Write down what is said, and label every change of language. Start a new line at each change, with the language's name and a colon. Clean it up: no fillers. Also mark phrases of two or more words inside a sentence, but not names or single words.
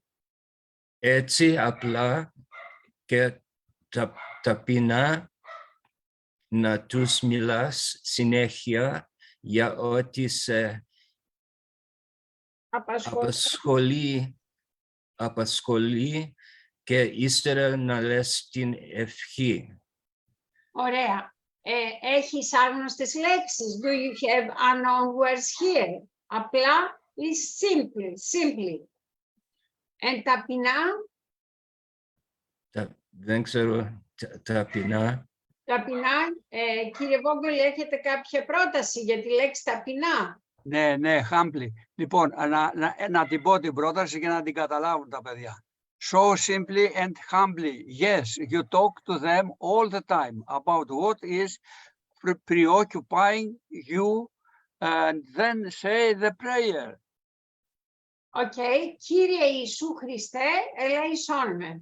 Greek: Έτσι απλά και ταπεινά να τους μιλάς συνέχεια για ό,τι σε απασχολεί και ύστερα να λες την ευχή. Ωραία. Έχεις άγνωστες λέξεις?
English: Do you have unknown words here? Απλά is simply.
Greek: Ταπεινά? Δεν ξέρω, ταπεινά. Ταπεινά, κύριε Βόγγολη, έχετε κάποια πρόταση για τη λέξη ταπεινά? Ναι, humbly. Λοιπόν, να την πω την πρόταση για να την καταλάβουν τα παιδιά.
English: So simply and humbly. Yes, you talk to them all the time about what is preoccupying you and then say the prayer.
Greek: Okay, Κύριε Ιησού Χριστέ, ελέησόν με.